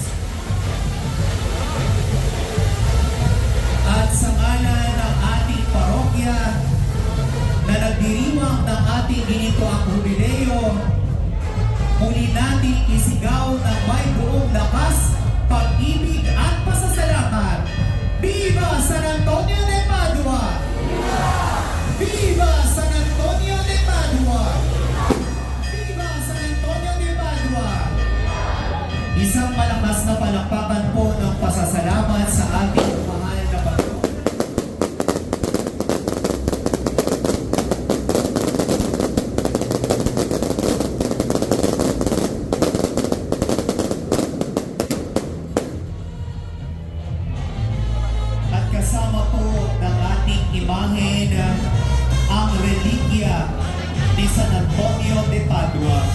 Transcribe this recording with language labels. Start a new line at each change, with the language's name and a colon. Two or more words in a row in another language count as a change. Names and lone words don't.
Filipino: At sa ngalan ng ating parokya na nagdiriwang ng ating ginito ang jubileo, muli natin isigaw ng may buong lakas, pag-ibig at pasasalamat. Viva San Antonio de Padua! Viva San Antonio de Padua! Viva San Antonio de Padua! Isang malakas na palakpakan po ng pasasalamat sa ating mahal na patron. At kasama po ng ating imahen ang relikya ni San Antonio de Padua.